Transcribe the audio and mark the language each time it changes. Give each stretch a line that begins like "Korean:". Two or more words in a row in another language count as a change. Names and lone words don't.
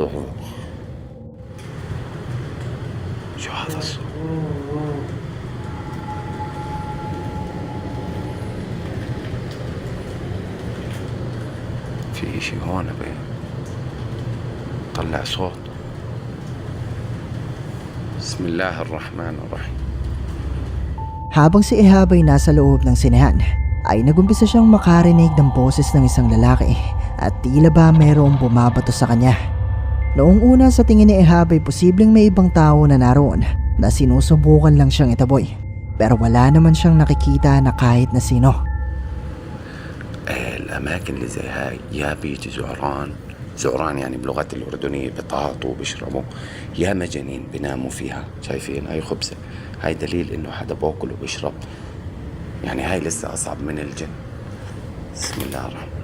Arabic: شو هذا الصوت في اشي هون طلع صوت بسم الله الرحمن الرحيم.
Filipino: Habang si Ehab ay nasa loob ng sinehan, ay nagumpisa siyang makarinig ng boses ng isang lalaki at tila ba mayroong bumabato sa kanya. Noong una sa tingin ni Ehab ay posibleng may ibang tao na naroon na sinusubukan lang siyang itaboy, pero wala naman siyang nakikita na kahit na sino.
Arabic: الأماكن اللي زي هاي يا بيجي زعران يعني بلغة الأردنية بطاطوا وبيشربوا يا مجانين بيناموا فيها. شايفين هاي خبزة، هاي دليل إنه حدا باكل وبيشرب، يعني هاي لسه أصعب من الجن.